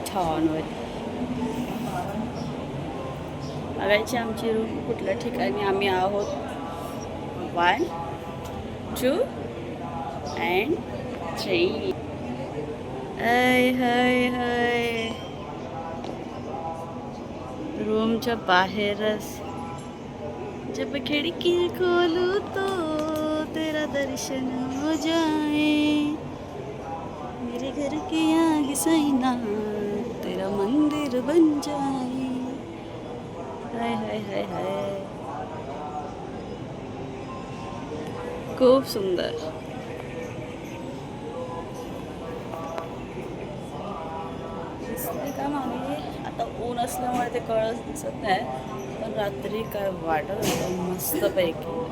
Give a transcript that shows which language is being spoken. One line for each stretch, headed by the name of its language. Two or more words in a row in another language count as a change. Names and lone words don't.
Marathi: छान वाटते बघायची आमची रूम कुठल्या ठिकाणी आम्ही आहोत.
English: 1 2 and 3. हाय हाय हाय.
Marathi: रूमच्या बाहेरच
Hindi: जब खिड़की खोलूं तो तेरा दर्शन हो जाए, मेरे घर के आगे सैना तेरा मंदिर बन जाए. हाय हाय हाय हाय.
Marathi: खूप सुंदर. दिसते का मागे? आता ऊन असल्यामुळे ते कळत दिसत नाही, पण रात्री काय वाटत होतं मस्तपैकी.